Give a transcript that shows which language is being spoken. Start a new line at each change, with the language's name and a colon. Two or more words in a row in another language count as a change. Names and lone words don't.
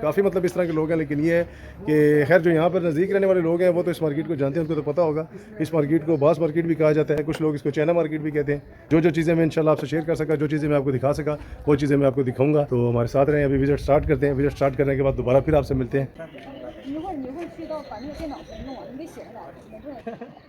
Hindi: काफ़ी मतलब इस तरह के लोग हैं। लेकिन ये है कि खैर जो यहाँ पर नज़दीक रहने वाले लोग हैं वो तो इस मार्केट को जानते हैं, उनको तो पता होगा। इस मार्केट को बास मार्केट भी कहा जाता है, कुछ लोग इसको चाइना मार्केट भी कहते हैं। जो जो चीज़ें मैं इंशाल्लाह आपसे शेयर कर सका, जो चीज़ें मैं आपको दिखा सका, वो चीज़ें मैं आपको दिखाऊंगा। तो हमारे साथ रहें। अभी विजिट स्टार्ट करते हैं। विजिट स्टार्ट करने के बाद दोबारा फिर आपसे मिलते हैं।
Chinese: 你会去到把那个电脑全弄完，你得写下来，我不能。